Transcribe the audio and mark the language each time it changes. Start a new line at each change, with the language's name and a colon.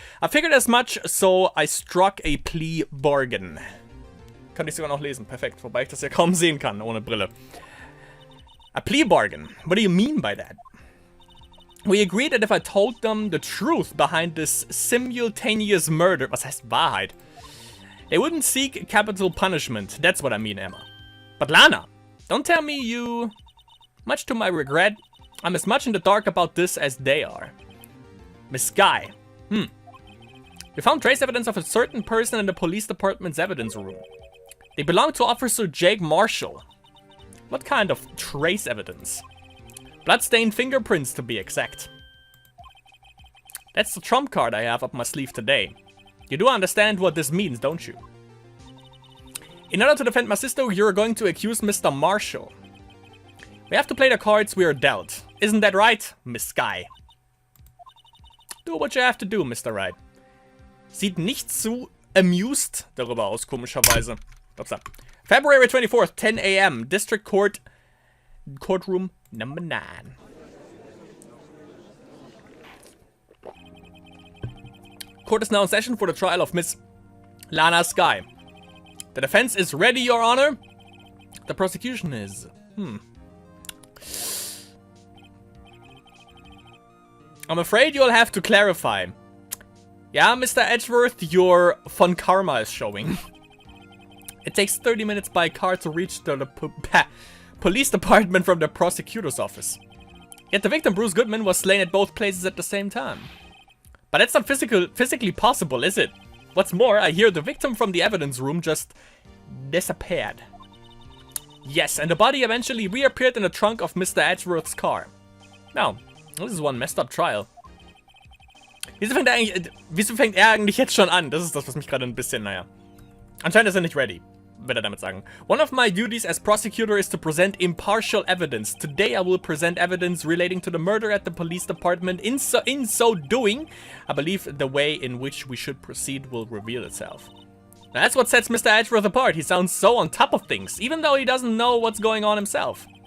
English: I figured as much, so I struck a plea bargain.
German: Kann ich sogar noch lesen. Perfekt. Wobei ich das ja kaum sehen kann, ohne Brille.
English: A plea bargain? What do you mean by that? We agreed that if I told them the truth behind this simultaneous murder...
German: Was heißt Wahrheit?
English: They wouldn't seek capital punishment. That's what I mean, Emma. But Lana, don't tell me you... Much to my regret, I'm as much in the dark about this as they are. Miss Guy. We found trace evidence of a certain person in the police department's evidence room. They belong to Officer Jake Marshall. What kind of trace evidence? Bloodstained fingerprints, to be exact. That's the trump card I have up my sleeve today. You do understand what this means, don't you? In order to defend my sister, you're going to accuse Mr. Marshall. We have to play the cards we are dealt. Isn't that right, Miss Guy? Do what you have to do, Mr. Wright.
German: Sieht nicht zu amused darüber aus, komischerweise.
English: Upsa. February 24th, 10 a.m. District Court, Courtroom number 9. Court is now in session for the trial of Miss Lana Skye. The defense is ready, Your Honor. The prosecution is... I'm afraid you'll have to clarify. Yeah, Mr. Edgeworth, your von Karma is showing. It takes 30 minutes by car to reach the police department from the prosecutor's office. Yet the victim, Bruce Goodman, was slain at both places at the same time. But that's not physically possible, is it? What's more, I hear the victim from the evidence room just disappeared. Yes, and the body eventually reappeared in the trunk of Mr. Edgeworth's car. Now, this is one messed up trial.
German: Wieso fängt er eigentlich jetzt schon an? Das ist das, was mich gerade ein bisschen, naja. Anscheinend ist er nicht ready, würde er damit sagen.
English: One of my duties as prosecutor is to present impartial evidence. Today I will present evidence relating to the murder at the police department. In so doing, I believe the way in which we should proceed will reveal itself. Now, that's what sets Mr. Edgeworth apart. He sounds so on top of things, even though he doesn't know what's going on himself.